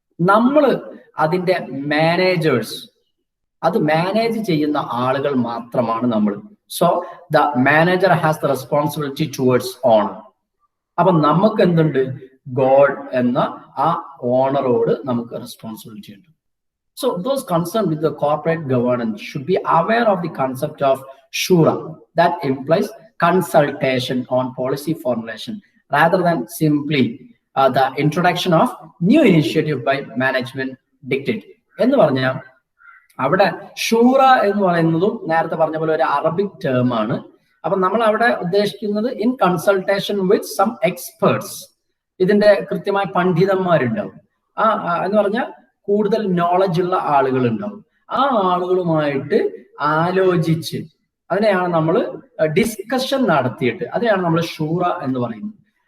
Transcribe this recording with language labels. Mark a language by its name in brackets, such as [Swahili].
[Malayalam] നമ്മൾ അതിന്റെ മാനേജേഴ്സ്, അത് മാനേജ് ചെയ്യുന്ന ആളുകൾ മാത്രമാണ് നമ്മൾ. [English] So the manager has the responsibility towards owner. [Malayalam] അപ്പൊ നമുക്ക് എന്തുണ്ട്? ഗോഡ് എന്ന ആ ഓണറോട് നമുക്ക് റെസ്പോൺസിബിലിറ്റി ഉണ്ട്. [English] So those concerned with the corporate governance should be aware of the concept of shura, that implies consultation on policy formulation rather than simply the introduction of new initiative by management dictate. [Malayalam] എന്ന് പറഞ്ഞാൽ അവിടെ ഷൂറ എന്ന് പറയുന്നതും നേരത്തെ പറഞ്ഞ പോലെ ഒരു Arabic term ആണ്. അപ്പൊ നമ്മൾ അവിടെ ഉദ്ദേശിക്കുന്നത് [English] in consultation with some experts, [Malayalam] ഇതിന്റെ കൃത്യമായ പണ്ഡിതന്മാരുണ്ടാവും. എന്ന് പറഞ്ഞാൽ കൂടുതൽ നോളജ് ഉള്ള ആളുകൾ ഉണ്ടാവും. ആ ആളുകളുമായിട്ട് ആലോചിച്ച് അതിനെയാണ് നമ്മൾ ഡിസ്കഷൻ നടത്തിയിട്ട്, അതിനെയാണ് നമ്മൾ ഷൂറ എന്ന് പറയുന്നത്.